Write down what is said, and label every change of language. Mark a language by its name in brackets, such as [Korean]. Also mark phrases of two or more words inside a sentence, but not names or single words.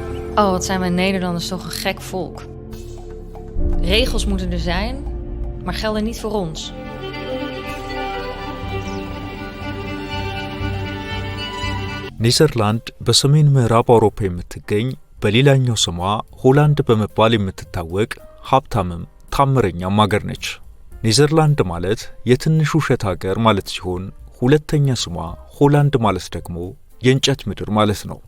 [Dutch] Oh, wat zijn wij Nederlanders toch een gek volk. Regels moeten er zijn, maar gelden niet voor ons. [Amharic] ኔዘርላንድ በሰሜን ምዕራብ አውሮፓ የምትገኝ በሌላኛው ስሟ ሆላንድ በመባል የምትታወቅ ሀብታምም ታምረኛም ሀገር ነች። ኔዘርላንድ ማለት የትንሹ ውሸት ሀገር ማለት ሲሆን ሁለተኛ ስሟ ሆላንድ ማለት ደግሞ የእንጨት ምድር ማለት ነው።